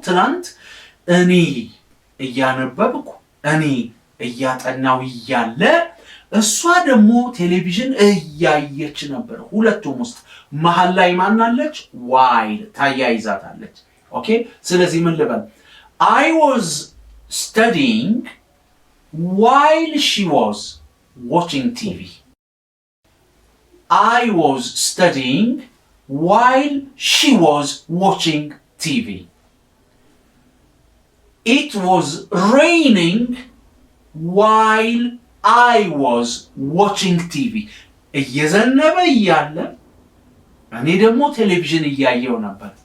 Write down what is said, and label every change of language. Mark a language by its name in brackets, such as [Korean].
[Amharic] ትናንት እኔ እያነበብኩ እኔ እያጠናው እያለ እሷ ደግሞ ቴሌቪዥን እያየች ነበር። ሁለቱም ውስጥ መሃል ላይ ማን አለች? ዋይል ታያይዛታለች። ኦኬ ስለዚህ ምን ልበል? [English] I was studying while she was watching TV. I was studying while she was watching TV. It was raining while I was watching TV. [Amharic] እየዘነበ እያለ እኔ ደግሞ ቴሌቪዥን እያየው ነበር።